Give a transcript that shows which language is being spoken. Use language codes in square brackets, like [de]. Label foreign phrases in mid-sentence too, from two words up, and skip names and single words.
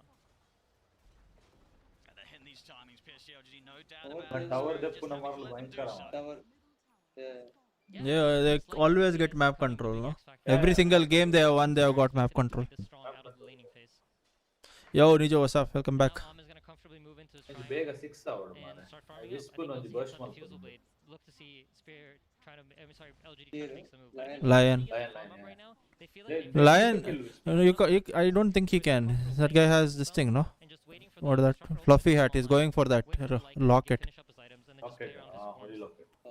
[en] And they're hitting these timings, PSG LGD, no doubt about it. Tower depth [tcy] na marlo bhayankara. [en] Yeah, they always get map control, no? Every single game they have won, they have got map control. Yo, Nijo, what's up? Welcome back. [tcy] ಬೇಗ 6 ಅವಡು ಮಾರೆ ವಿಸ್ಪುನ್ ಒಂಜಿ ಬರ್ಸ್ಟ್ ಮಾಡ್ಕೊಂಡು [en] Look to see Spear trying to. LGD trying to make some move. Lion. Lion. I don't think he can. That guy has this thing, no? What that fluffy hat? He's going for that locket. Okay. Locket.